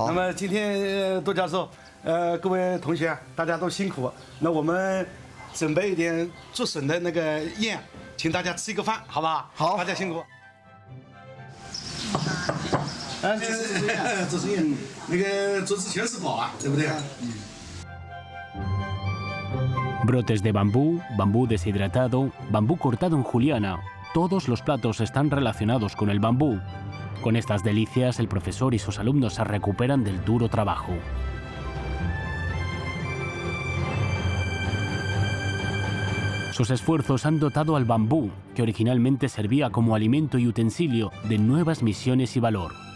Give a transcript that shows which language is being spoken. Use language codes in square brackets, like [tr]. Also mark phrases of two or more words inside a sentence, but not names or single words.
[zh] 那么今天杜教授，各位同学，大家都辛苦。那我们准备一点竹笋的那个宴，请大家吃一个饭，好不好？好，大家辛苦。这是宴，那个竹子全是宝啊，对不对？ [es] Brotes de bambú, bambú deshidratado, bambú cortado en juliana, todos los platos están relacionados con el bambú. Con estas delicias, el profesor y sus alumnos se recuperan del duro trabajo. Sus esfuerzos han dotado al bambú, que originalmente servía como alimento y utensilio, de nuevas misiones y valor.